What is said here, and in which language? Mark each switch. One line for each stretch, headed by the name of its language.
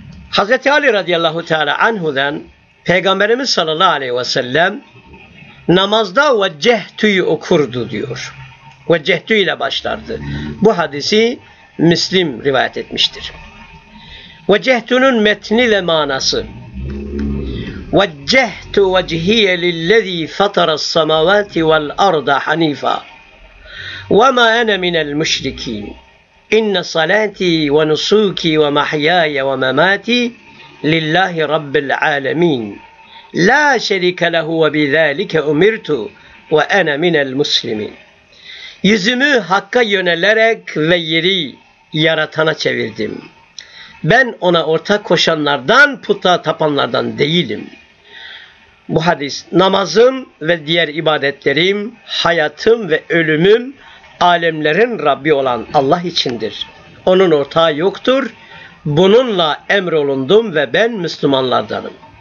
Turkish: Hazreti Ali radıyallahu teala anhu'dan Peygamberimiz sallallahu aleyhi ve sellem namazda ve cehtü'yü okurdu diyor. Ve cehtü ile başlardı. Bu hadisi Müslim rivayet etmiştir. Ve cehtü'nün metni ve manası.
Arabic: وَجَّهْتُ وَجْهِيَ لِلَّذ۪ي فَطَرَ السَّمَوَاتِ وَالْاَرْضَ حَن۪يفًا وَمَا اَنَ مِنَ الْمُشْرِك۪ينَ اِنَّ صَلَاتِي وَنُسُوكِي وَمَحْيَايَ وَمَمَاتِي لِلَّهِ رَبِّ الْعَالَم۪ينَ لَا شَرِكَ لَهُ وَبِذَٰلِكَ اُمِرْتُ وَاَنَ مِنَ الْمُسْلِم۪ينَ
Turkish: Yüzümü Hakk'a yönelerek ve yeri yaratana çevirdim. Ben ona ortak koşanlardan, puta tapanlardan değilim. Bu hadis, namazım ve diğer ibadetlerim, hayatım ve ölümüm, alemlerin Rabbi olan Allah içindir. Onun ortağı yoktur. Bununla emrolundum ve ben Müslümanlardanım.